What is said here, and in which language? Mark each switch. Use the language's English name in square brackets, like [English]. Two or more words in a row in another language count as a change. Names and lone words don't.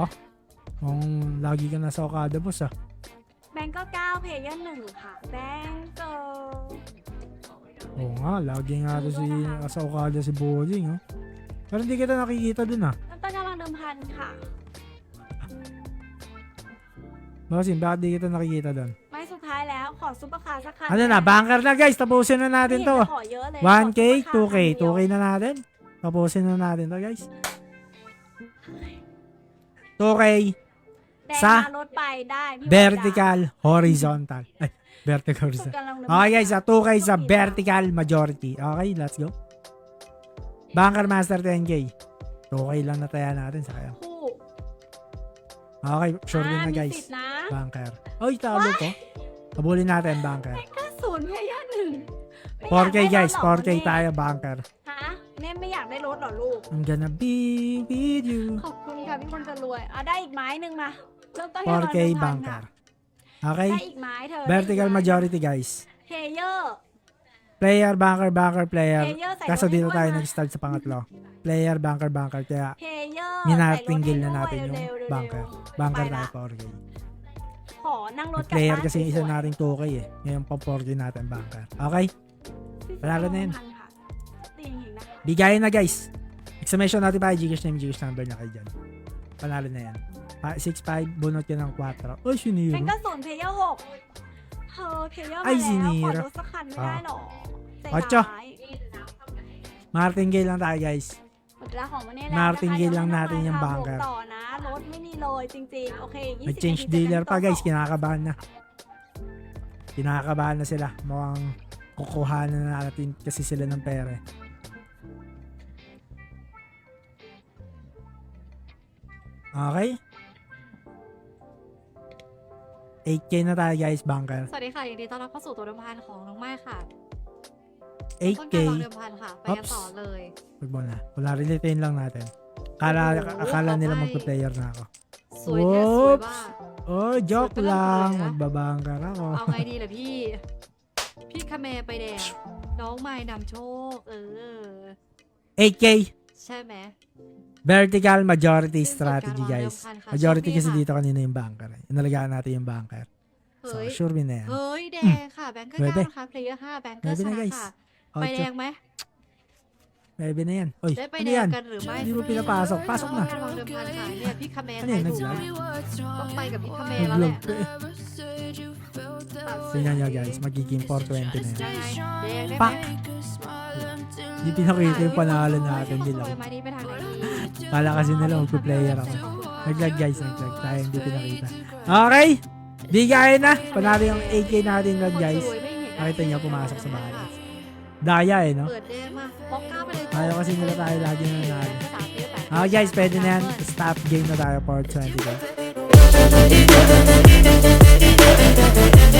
[Filipino] Kung lagi ka nasa Okada, boss ah. [Thai] แบงก์ก็9เพเยอร์1ค่ะแบงก์ก็ [Filipino] Oo nga, lagi nga to si sa Okada si Boding oh. Pero hindi kita nakikita dun ah. [Thai] เริ่มต้นกำลังเดิมพันค่ะ [Filipino] Bossing, bakit di kita nakikita dun? [Thai] ไม้สุดท้ายแล้วขอซุปเปอร์คาร์สักคัน [Filipino] Ano na, banker na guys. Tapusin na natin to. [Thai] ขอเยอะเลย [Filipino] 1K, [Thai] ขอซุปเปอร์ [Filipino] 2K. 2K na natin. Tapusin na natin to guys. 2K. [Thai] แดง [Filipino] sa [Thai] มารถไปได้พี่ [English] Vertical, horizontal. Ay, vertical, horizontal. Okay guys, 2K sa vertical majority. Okay, let's go. Banker Master 10K. [Filipino] 2K lang nataya natin sa kaya. [Thai] คู่ [Filipino] Okay, sure din na [Thai] มี [Filipino] guys. [Thai] สิทธิ์นะ [Filipino] Banker. Oy, talo ko. Habulin natin, banker. [Thai] ก็ศูนย์เพย์ย่าหนึ่ง [Filipino] 4K guys, 4K tayo, banker. [Thai] ฮะเน่ไม่อยากได้รถเหรอลูก [English] I'm gonna be with you. [Thai] ขอบคุณค่ะพี่คนจะรวยได้อีกไม้หนึ่งมาเริ่มต้น [Filipino] 4K [Thai] ที่100,000 [Filipino] banker. [Thai] ค่ะ [Filipino] Okay? [Thai] ได้อีกไม้เธอ [English] Vertical majority guys. [Thai] เพย์เยอร์ [English] Player, banker, banker, player. Player, [Thai] ใส่ [Filipino] Kaso [Thai] รถ [Filipino] dito [Thai] ให้ [Filipino] tayo [Thai] ด้วยนะ [Filipino] nag-start sa pangatlo. Player, banker, banker. Kaya [Thai] เพย์เยอร์ [Filipino] minatingil na natin yung banker. Banker [Thai] ไปละ [Filipino] tayo 4K. [Thai] ขอนั่งรถกลับ [Filipino] Player [Thai] บ้าน [Filipino] kasi yung [Thai] ส [Filipino] isa [Thai] วยๆ [Filipino] nating 2K eh. Ngayon pa 4K natin banker. Okay? Panalo na yun. [Thai] ตีอย่างนี้นะ [Filipino] Bigayin na guys. Exclamation natin pa. Gcash name, Gcash number na kayo dyan. Panalo na yan. 6-5, bunot yun ng 4. Uy, [Thai] เป็น [Filipino] siniro. [Thai] กระสุนเพย์เยอร์6เธอเพย์เยอร์ [Filipino] Ay, [Thai] มาแล้ว [Filipino] sinira. [Thai] ขอรถสักคันไม่ได้หรอใจ [Filipino] Ocho. [Thai] ร้าย [Filipino] Martingale lang tayo guys. [Thai] หมดเวลาของวันนี้แล้ว [Filipino] Martingale lang natin yung [Thai] บ [Filipino] banker. [Thai] ต่อนะรถไม่มีเลยจริงๆโอเค20 [Filipino] Nag-change [Thai] นาที [Filipino] dealer [Thai] เจอ [Filipino] pa [Thai] กัน [Filipino] guys. [Thai] ต่อ [Filipino] Kinakabahan na. Kinakabahan na sila. Mukhang kukuhanan na natin kasi sila ng pera eh. Okay? 8K na tayo guys, banker. [Thai] สวัสดีค่ะยินดีต้อนรับเข้าสู่ตัวเดิมพันของน้องไม้ค่ะ [Filipino] 8K. [Thai] ต้นการวางเดิมพันค่ะ ไปกัน [Filipino] Oops. [Thai] ต่อเลย [Filipino] Wag mo na. Wala, retain lang natin. Akala nila magpa-player na ako. [Thai] สวยแท้สวยบ้า [Filipino] Oh, joke Super lang lang. tuloy, ah. Magbabangker ako. [Thai] เอาไงดีล่ะพี่ พี่คาเมไปแดง น้องไม้นำโชค [Filipino] 8K. [Thai] ใช่ไหม [English] Vertical majority [Filipino] Yung [English] strategy guys. [Filipino] pagkawang ng Majority Shopee kasi [Thai] ค่ะ. [Filipino] dito kanina yung banker. Inalagaan natin yung banker. So, [Thai] เฮ้ย [English] sure win [Filipino] na yan. [Thai] เฮ้ย แดงค่ะ แบงเกอร์ [Filipino] Nuebe. [Thai] 9นะคะเพลเยอร์5แบงเกอร์ [Filipino] Nuebe [Thai] ช [Filipino] na [Thai] นะ [Filipino] guys. [Thai] ค่ะ [Filipino] Oh, [Thai] ไปแดงไหม [Filipino] Maybe na yan. Uy, [Thai] ได้ไป [Filipino] ano [Thai] แดง [Filipino] yan? [Thai] กันหรือไม่ [Filipino] Hindi mo pinapasok. Pasok na. [Thai] เป็นวางเดิมพันค่ะเนี่ยพี่คาเม [Filipino] Ano yan, [Thai] ใคร [Filipino] nag-vlog? [Thai] ต้องไปกับพี่คาเมแล้วแห [Filipino] Nag-vlog [Thai] ละ [Filipino] pa eh. Tingnan nyo guys, magiging 420 na yan. [Thai] ยังไงแดงได้ไหม [Filipino] Pak! Hindi pinakita yung panalo natin [Thai] ส [Filipino] nila. [Thai] วยไหมนี่ไปทางไหนดี [Filipino] Kala kasi nila magpa-player ako. Nag-lag guys, nag-lag. Tayo hindi pinakita. Okay! Bigayin na! Panalo yung 8K natin lang guys. [Thai] สวยไม่เห็น [Filipino] Nakita niya pumasok sa bahay. Daya eh, no? [Thai] เปิดแดงมาบล็อกก้าไปเลย [Filipino] Ayaw kasi nila tayo lagi na nanalo. [Thai] 3 ปี8 [Filipino] Okay guys, pwede na yan. [English] Stop game [Filipino] na tayo for 20 guys.